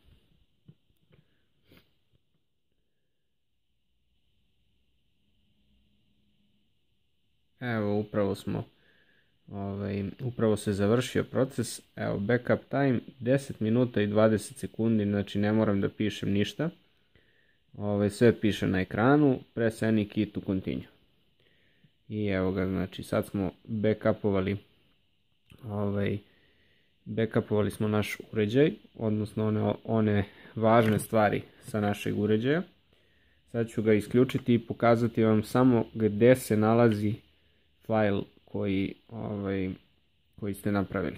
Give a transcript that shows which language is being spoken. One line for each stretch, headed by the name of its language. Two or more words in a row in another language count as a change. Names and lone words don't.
Serbian: Evo, upravo se završio proces. Evo,
English: backup time
Serbian: 10 minuta i 20 sekundi, znači ne moram da pišem ništa. Sve piše na ekranu,
English: press any key to continue.
Serbian: I evo ga, znači sad smo backupovali smo naš uređaj, odnosno one važne stvari sa našeg uređaja. Sad ću ga isključiti i pokazati vam samo gde se nalazi fajl koji ste napravili.